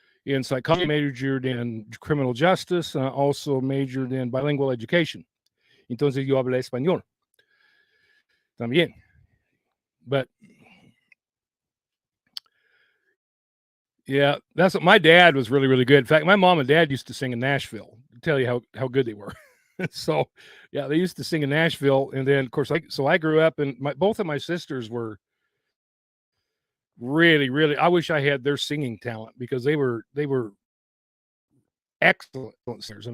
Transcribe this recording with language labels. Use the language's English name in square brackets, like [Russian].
[English] in psychology, majored in criminal justice, and I also majored in bilingual education. [Spanish] Entonces yo hablé español también. [English] But yeah, that's what my dad was really, really good. In fact, my mom and dad used to sing in Nashville to tell you how good they were. So yeah, they used to sing in Nashville. And then of course I grew up and both of my sisters were really, really, I wish I had their singing talent because they were excellent singers.